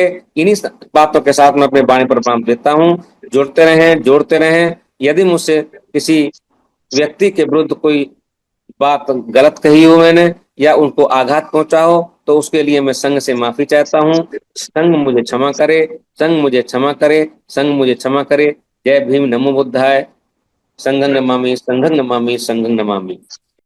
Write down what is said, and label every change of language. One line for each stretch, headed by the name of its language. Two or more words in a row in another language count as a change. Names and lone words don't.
Hindi: इन्हीं बातों के साथ मैं अपने वाणी पर विराम देता हूँ। जुड़ते रहें, जोड़ते रहें। यदि मुझसे किसी व्यक्ति के विरुद्ध कोई बात गलत कही हो मैंने, या उनको आघात पहुंचा हो, तो उसके लिए मैं संघ से माफी चाहता हूँ। संघ मुझे क्षमा करे। संघ मुझे क्षमा करे। संघ मुझे क्षमा करे। जय भीम,
Sanskrit: नमो बुद्धाय। संघं नमामि, संघं नमामि, संघं नमामि।